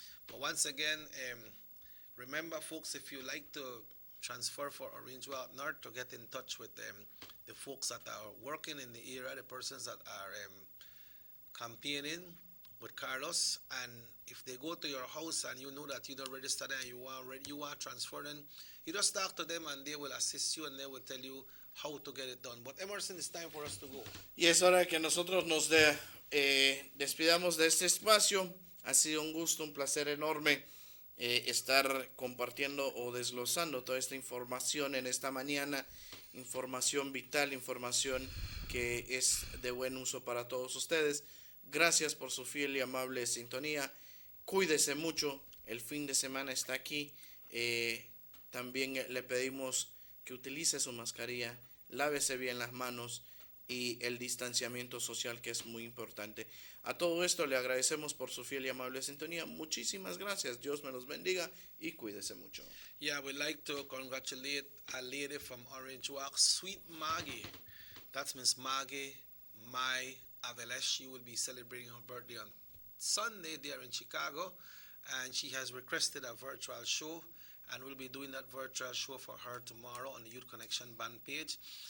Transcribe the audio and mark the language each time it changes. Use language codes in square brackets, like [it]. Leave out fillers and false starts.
[en] But once again, remember, folks, if you like to transfer for Orange Out North, to get in touch with the folks that are working in the area, the persons that are campaigning with Carlos, and if they go to your house and you know that you don't register there and you are transferring, you just talk to them and they will assist you and they will tell you how to get it done. But Emerson, it's time for us to go. [es] Y es hora que nosotros nos despidamos de este espacio. Ha sido un gusto, un placer enorme estar compartiendo o desglosando toda esta información en esta mañana. Información vital, información que es de buen uso para todos ustedes. Gracias por su fiel y amable sintonía. Cuídese mucho. El fin de semana está aquí. También le pedimos que utilice su mascarilla, lávese bien las manos y el distanciamiento social, que es muy importante. A todo esto le agradecemos por su fiel y amable sintonía. Muchísimas gracias. Dios me los bendiga y cuídese mucho. [en] Yeah, we'd like to congratulate a lady from Orange Walk, Sweet Maggie. That's Miss Maggie Mai Avelesh. She will be celebrating her birthday on Sunday there in Chicago, and she has requested a virtual show, and we'll be doing that virtual show for her tomorrow on the Youth Connection band page.